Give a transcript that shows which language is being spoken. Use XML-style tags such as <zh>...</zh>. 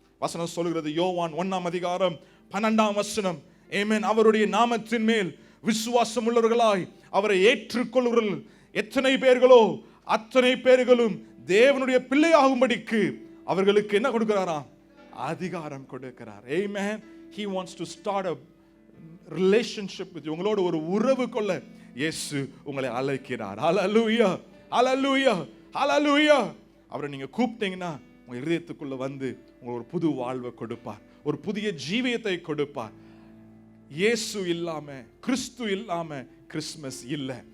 <ta>வசனம் சொல்கிறது, யோவான் 1:12, ஆமென். அவருடைய நாமத்தின் மேல் விசுவாசம் உள்ளவர்களாய் அவரை ஏற்றுக்கொள்கிறவர்கள் எத்தனை பேர்களோ அத்தனை பேர்களும் தேவனுடைய பிள்ளையாகும்படிக்கு அவர்களுக்கு என்ன கொடுக்கிறாராம்? அதிகாரம் கொடுக்கிறார். Amen.</ta> <en>He wants to start a relationship with you.</en> <ta>உங்களோட ஒரு உறவு கொள்ள இயேசு உங்களை அழைக்கிறார். ஹல்லேலூயா, ஹல்லேலூயா, ஹல்லேலூயா. அவரை நீங்க கூப்பிட்டீங்கன்னா உங்க இதயத்துக்குள்ள வந்து உங்களுக்கு ஒரு புது வாழ்வை கொடுப்பார், ஒரு புதிய ஜீவியத்தை கொடுப்பார். இயேசு இல்லாம, கிறிஸ்து இல்லாம கிறிஸ்மஸ் இல்ல.</ta>